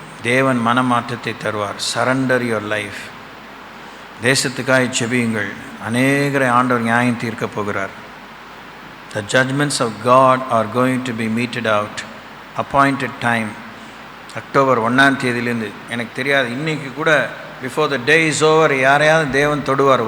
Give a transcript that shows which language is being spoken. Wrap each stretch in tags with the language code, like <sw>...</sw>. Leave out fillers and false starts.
<ta>தேவன் மனமாற்றத்தை தருவார்.</ta> <en>Surrender your life.</en> <ta>தேசத்துக்காக செபியுங்கள். அநேகரை ஆண்டவர் நியாயம் தீர்க்க போகிறார்.</ta> <en>The judgments of God are going to be meted out. Appointed time.</en> <ta>October 1ஆம் தேதியிலேருந்து எனக்கு தெரியாது, இன்றைக்கி கூட</ta> <en>before the day is over</en> <ta>யாரையாவது தேவன் தொடுவார்.</ta>